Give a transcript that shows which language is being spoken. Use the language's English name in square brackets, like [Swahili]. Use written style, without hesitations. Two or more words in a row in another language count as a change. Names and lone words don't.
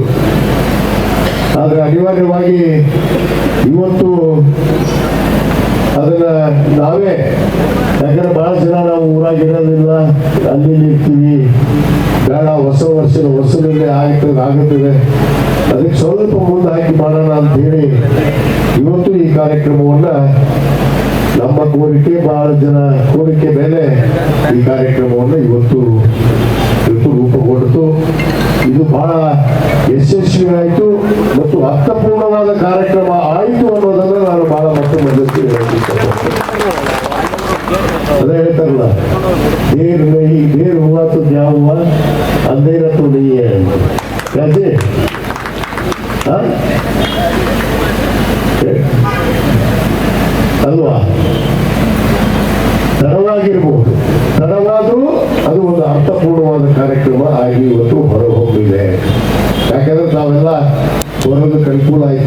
[Kannada] ಆದರೆ ಅನಿವಾರ್ಯವಾಗಿ ಇವತ್ತು ಅದನ್ನ ನಾವೇ, ಯಾಕಂದ್ರೆ ಬಹಳ ಜನ ನಾವು ಊರಾಗಿರೋದಿಲ್ಲ, ಅಲ್ಲಿ ಇರ್ತೀವಿ, ಬೇಡ ಹೊಸ ವರ್ಷದ ಹೊಸದಲ್ಲೇ ಆಗುತ್ತದೆ, ಅದಕ್ಕೆ ಸ್ವಲ್ಪ ಮುಂದೆ ಹಾಕಿ ಮಾಡೋಣ ಅಂತ ಹೇಳಿ ಇವತ್ತು ಈ ಕಾರ್ಯಕ್ರಮವನ್ನ ನಮ್ಮ ಕೋರಿಕೆ, ಬಹಳ ಜನ ಕೋರಿಕೆ ಮೇಲೆ ಈ ಕಾರ್ಯಕ್ರಮವನ್ನು ಇವತ್ತು ರೂಪುಗೊಂಡಿತು. ಇದು ಬಹಳ ಯಶಸ್ವಿ ಆಯಿತು ಮತ್ತು ಅರ್ಥಪೂರ್ಣವಾದ ಕಾರ್ಯಕ್ರಮ ಆಯಿತು ಅನ್ನೋದನ್ನ ನಾನು ಬಹಳ ಮತ್ತೆ ಮನಸ್ಸು ಅದೇ ಹೇಳ್ತಾರಲ್ಲ, [Hindi] देर हुआ तो क्या हुआ, अंधेरा तो नहीं है. [Kannada] कैसे ಅಲ್ವಾ? ತಡವಾಗಿರ್ಬೋದು, ತಡವಾದ್ರೂ ಅದು ಒಂದು ಅರ್ಥಪೂರ್ಣವಾದ ಕಾರ್ಯಕ್ರಮ ಆಗಿ ಇವತ್ತು ಹೊರಹೊಮ್ಮಿದೆ. ಯಾಕಂದ್ರೆ ನಾವೆಲ್ಲ ಬರೋದಕ್ಕೆ ಅನುಕೂಲ ಆಯಿತು.